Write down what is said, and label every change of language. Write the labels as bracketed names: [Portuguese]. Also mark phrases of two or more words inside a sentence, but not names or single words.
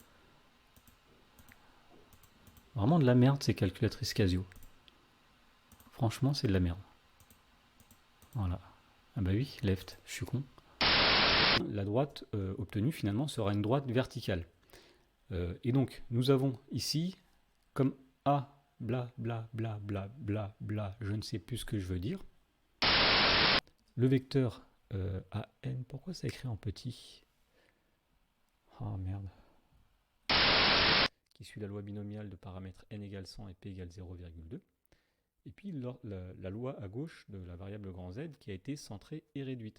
[French] Vraiment de la merde ces calculatrices Casio. Franchement, c'est de la merde. Voilà. Ah bah oui, left, je suis con. La droite obtenue finalement sera une droite verticale. Et donc, nous avons ici, comme A, bla bla bla bla bla bla, je ne sais plus ce que je veux dire. Le vecteur AN, pourquoi ça écrit en petit? Oh merde. Qui suit la loi binomiale de paramètres n égale 100 et p égale 0,2. Et puis la loi à gauche de la variable grand Z qui a été centrée et réduite.